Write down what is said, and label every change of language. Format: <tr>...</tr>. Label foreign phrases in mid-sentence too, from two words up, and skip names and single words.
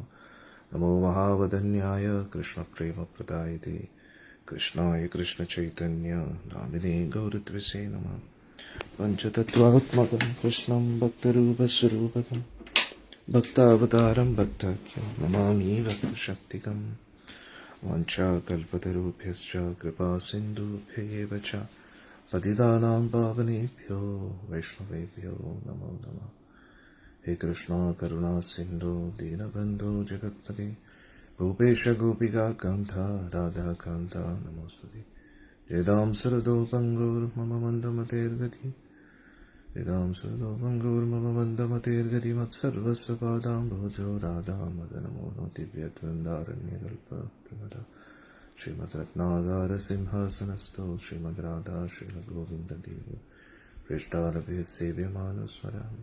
<sa>നമോ മഹാവദന്യായ കൃഷ്ണപ്രേമപ്രദായതേ കൃഷ്ണായ കൃഷ്ണചൈതന്യ നാമിനേ ഗൗരത്വസേ നമഃ. പഞ്ചതത്വാത്മകം കൃഷ്ണം ഭക്തരൂപസ്വരൂപകം ഭക്താവതാരം ഭക്താഖ്യം നമാമി ഭക്തശക്തികം. വാഞ്ചാകൽപതരുഭ്യശ്ച കൃപാസിന്ധുഭ്യ ഏവ ച പതിതാനാം പാവനേഭ്യോ വൈഷ്ണവേഭ്യോ നമോ നമഃ. ഹേ കൃഷ്ണ കരുണാ സിന്ധു ദീനബന്ധോ ജഗത്പതേ ഭൂപേശ ഗോപികാകാന്ത രാധാകാന്ത നമോസ്തുതേ. ജയതാം സരദോ പങ്കോർമമ മന്ദമതേർഗതി ജയതാം സരദോ പങ്കോർമമ മന്ദമതേർഗതി മത്സർവസ്വ പാദാംബോജോ രാധാമദനമോഹോ ദിവ്യദ്വന്ദ്ാരണ്യകൽപപ്രമദ ശ്രീമദ് രത്നാകാര സിംഹാസനസ്ഥോ ശ്രീമദ് രാധാ ശ്രീലഗോവിന്ദദേവ പൃഷ്ഠാരഭ്യ സേവ്യമാനോ സ്മരാമി.</sa>